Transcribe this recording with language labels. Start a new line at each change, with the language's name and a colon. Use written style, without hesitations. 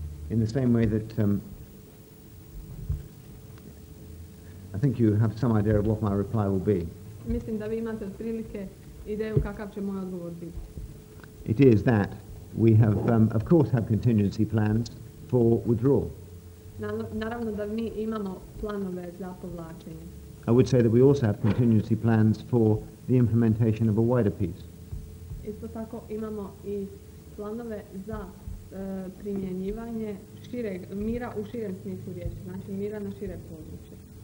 English: In the same way that I think you have some idea of what my reply will be.
Croatian: Mislim da vi imate otprilike ideju kakav će moj odgovor biti.
English: It is that we have, of course, have contingency plans for withdrawal.
Croatian: Naravno da mi imamo planove za povlačenje.
English: I would say that we also have contingency plans for the implementation of a wider peace.
Croatian: Isto tako imamo i planove za primjenjivanje mira u širem smislu riječi, znači mira na šire područje.